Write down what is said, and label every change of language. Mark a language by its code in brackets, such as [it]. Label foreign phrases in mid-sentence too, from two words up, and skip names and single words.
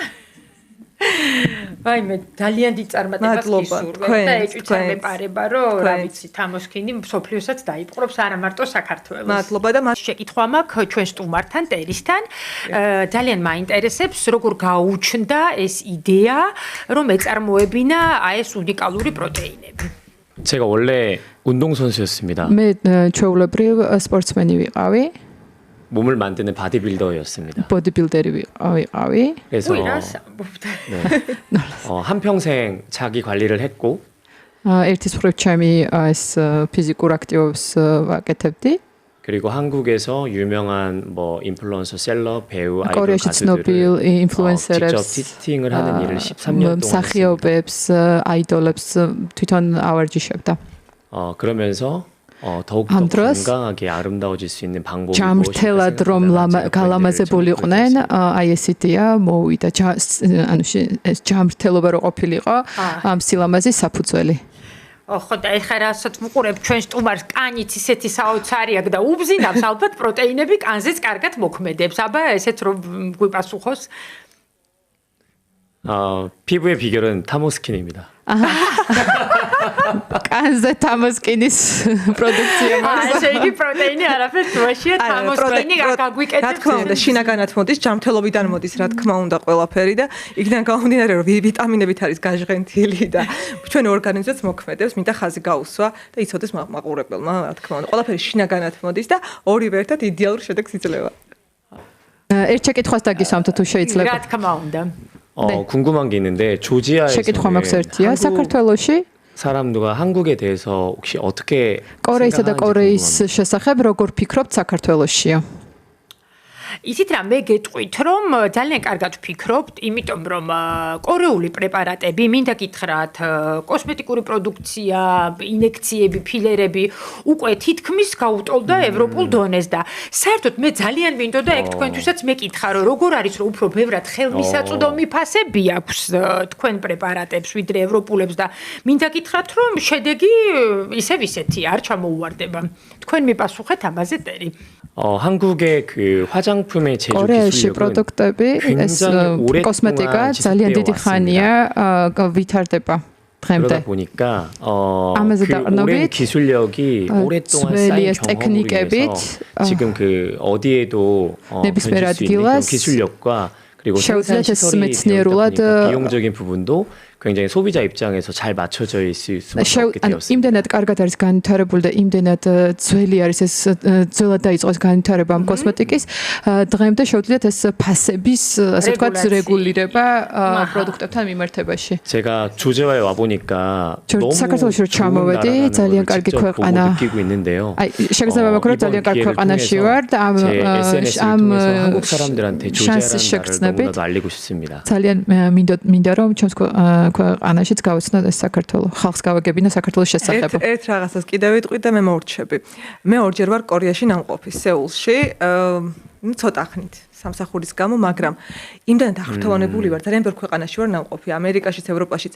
[ka] აი მე ძალიან დიდ წარმატებას გისურვებ და ეჭვიცარ მეპარება რომ რა ვიცი თამოსქინი მსოფლიოსაც დაიპყრობს არა მარტო საქართველოს. მადლობა და შეკითხვა მაქვს ჩვენ სტუმართან ტერისთან ძალიან მაინტერესებს როგორ გაუჩნდა ეს იდეა რომ ეწარმოებინა ეს უნიკალური პროტეინები. [ko] 제가 원래 운동선수였습니다. [ka] მე ჩვეულებრივ 스포츠მენი ვიყავი. [ko] 몸을 만드는 바디빌더였습니다. [ka] 보디빌더리 ვიყავი. [ko] 그래서 한평생 자기 관리를 했고 [ka] ერთის მხრივ ჩემი ეს ფიზიკურ აქტივობებს ვაკეთებდი. [ko] 그리고 한국에서 유명한 뭐 인플루언서, 셀럽, 배우, 아이돌 [ka] კორეაში ცნობილ ინფლუენსერებს [ko] 직접 티칭을 하는 일을 13년 동안 [ka] მსახიობებს, 아이돌ებს თვითონ ავარჯიშებდა. [ko] 그러면서 더욱더 건강하게 아름다워질 수 있는 방법이 [ka] ჯამრთელად რომ გალამაზებულიყვნენ, აი ეს იდეა მოვიდა. ანუ ეს ჯამრთელობა რო ყოფილიყო, ამ სილამაზის საფუძველი. ხო და ეხლა რასაც ვუყურებ ჩვენ სტუმარს კანიც ისეთი საოცარი აქვს და უბზინავს ალბათ პროტეინები კანზეც კარგად მოქმედებს. აბა ესეც რომ გვიპასუხოს. [ko] 피부의 비결은 타모스킨입니다. [ka] კანზე თამოსკინის პროდუქცია მაქვს. ესე იგი პროტეინი არაფერს დროშია თამოსკინი გაგვიკეთებს. რა თქმა უნდა შინაგანად მოდის, ჯამრთელობიდან მოდის, რა თქმა უნდა ყველაფერი და იქიდან გამომდინარე რომ ვიტამინებით არის გაჟღენთილი და ჩვენ ორგანიზმებს მოქმედებს, მინდა ხაზი გაუსვა და იცოდეს მაყურებელმა, რა თქმა უნდა ყველაფერი შინაგანად მოდის და ორივე ერთად იდეალურ შედეგს იძლევა. ერთ შეკითხვას დაგისვამთ თუ შეიძლება. რა თქმა უნდა. [ko] 궁금한 게 있는데 조지아에서 [ka] შეკითხვა მაქვს ერთია საქართველოში [ko] 사람들과 한국에 대해서 혹시 어떻게 [ka] კორეისა და კორეის შესახებ როგორ ფიქრობთ საქართველოშია? ისიც რა მე გეტყვით რომ ძალიან კარგად ვფიქრობთ, იმიტომ რომ კორეული პრეპარატები, მინდა გითხრათ, კოსმეტიკური პროდუქცია, ინექციები, ფილერები უკვე თითქმის გაუტოლდა ევროპულ დონეს და საერთოდ მე ძალიან მინდოდა ეგ თქვენთვისაც მეკითხა რომ როგორ არის რომ უფრო ბევრად ხელმისაწვდომი ფასები აქვს თქვენ პრეპარატებს ვიდრე ევროპულებს და მინდა გითხრათ რომ შედეგი ისევ ისეთი არ ჩამოუვარდება. თქვენ მიპასუხეთ ამაზე ტერი. [ko] 한국의 그 화장품의 제조 [ka] 기술력은 პროდუქტები ეს კოსმეტიკა ძალიან დიდი ხანია ვითარდება დღემდე. [ko] 그러다 보니까 그 오랜 기술력이 오랫동안 쌓인 경험으로 인해서 지금 그 어디에도 변실 수 있는 그런 기술력과 그리고 생산 시설이 되었다 보니까 비용적인 부분도 굉장히 소비자 입장에서 잘 맞춰져 있을 수밖에 없게 되었습니다. [ka] იმდენად კარგად არის განვითარებული და იმდენად ძველი არის ეს ძველად დაიწყოს განვითარება ამ კოსმეტიკის დღემდე შეუძლიათ ეს ფასების ასე ვთქვათ რეგულირება პროდუქტებთან მიმართებაში. [ko] 제가 조제와에 와 보니까 너무 [ka] საქართველოში ჩამოვედი ძალიან კარგი ქვეყანა [ko] 느끼고 있는데요. [ka] აი შეგრძნება მაქვს რომ ძალიან კარგი ქვეყანაში ვარ და ამ [ko] 한국 사람들한테 조제라는 나라를 너무나도 알리고 싶습니다. [ka] ძალიან მინდა რომ ჩვენს ქვეყანაშიც გავიცნოთ ეს საქართველო. ხალხს გავაგებინა საქართველოს შესახებ. ერთ რაღაცას კიდევ ვიტყვი და მე მორჩები. მე ორჯერ ვარ კორეაში ნამყოფი, სეულში, ცოტა ხნით. სამსახურის გამო, მაგრამ იმდანაც აღფრთოვანებული ვარ, ძალიან ბევრ ქვეყანაში ვარ ნამყოფი, ამერიკაშიც, ევროპაშიც.